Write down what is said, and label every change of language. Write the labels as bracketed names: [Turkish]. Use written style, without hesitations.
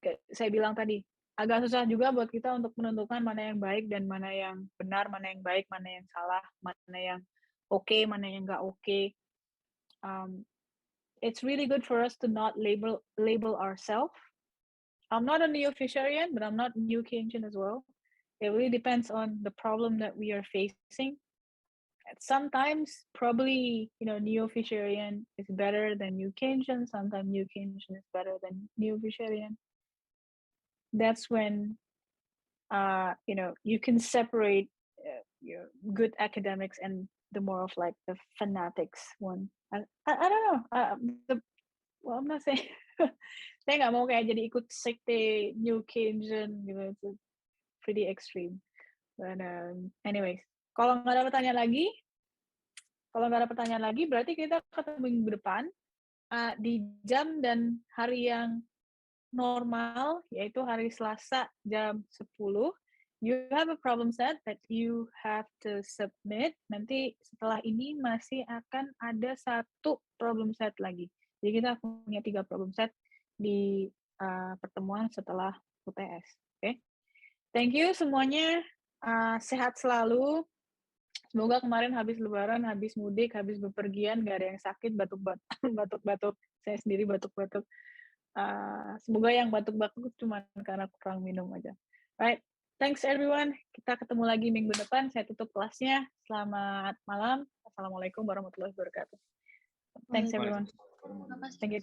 [Indonesian] Saya bilang tadi, agak susah juga buat kita untuk menentukan mana yang baik dan mana yang benar, mana yang baik, mana yang salah, mana yang oke, mana yang nggak oke. [English] It's really good for us to not label ourselves. I'm not a neo-Fisherian, but I'm not new Keynesian as well. It really depends on the problem that we are facing. Sometimes probably neo-Fisherian is better than new Keynesian. Sometimes new Keynesian is better than neo-Fisherian. That's when you can separate your good academics and the more of like the fanatics one. I don't know. Well, I'm not saying [Indonesian] saya nggak mau kayak jadi ikut sekte New Keynesian gitu. [English] It's pretty extreme. But anyways, [Indonesian] kalau nggak ada pertanyaan lagi, Kalau nggak ada pertanyaan lagi, berarti kita ketemu minggu depan di jam dan hari yang normal, yaitu hari Selasa jam 10. [English] You have a problem set that you have to submit. [Indonesian] Nanti setelah ini masih akan ada satu problem set lagi. Jadi kita punya 3 problem set di pertemuan setelah UTS. Oke. [English] Thank you [Indonesian] semuanya. Sehat selalu. Semoga kemarin habis lebaran, habis mudik, habis bepergian, gak ada yang sakit, batuk-batuk. Saya sendiri batuk-batuk. Semoga yang batuk-batuk cuma karena kurang minum aja. [English] Right, thanks everyone. [Indonesian] Kita ketemu lagi minggu depan. Saya tutup kelasnya. Selamat malam. Assalamualaikum warahmatullahi wabarakatuh. [English] Thanks everyone. Thank you.